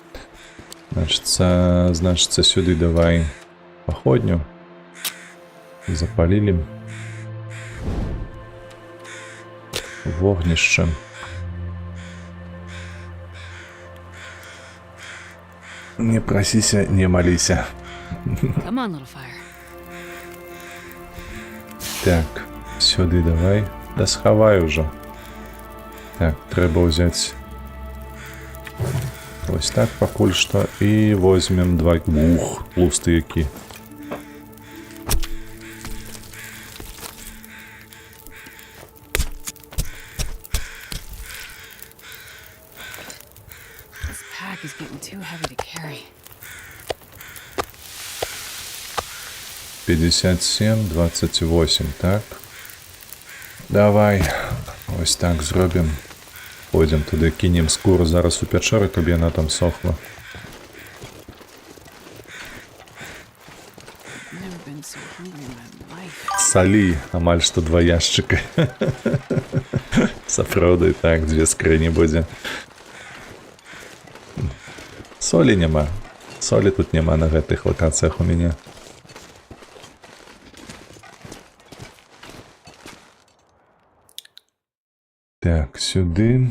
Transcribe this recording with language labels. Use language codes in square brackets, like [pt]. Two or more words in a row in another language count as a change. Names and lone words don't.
[be] Значыцца, сюды давай паходню. Запалілі. Вогнішча. Не прасіся, не маліся. [en] Come on, little fire. [be] Так, сюды давай. Да схавай ужо. Так, трэба ўзяць вось так пакуль што і возьмем два. Ух, тлусты які. [en] This pack is getting too heavy to carry. [be] 57, 28, так. Давай, ось так зробім. Пойдем туди, кинем скуру зараз у печеру, каб яна там сохла. [en] Never been so hungry in my life. [be] Салі, амаль што 2 яшчыка. Сапраўды, так, 2 скрыні будзе. Солі няма. Солі тут няма на гэтых лакацыях у мяне. Так, сюды.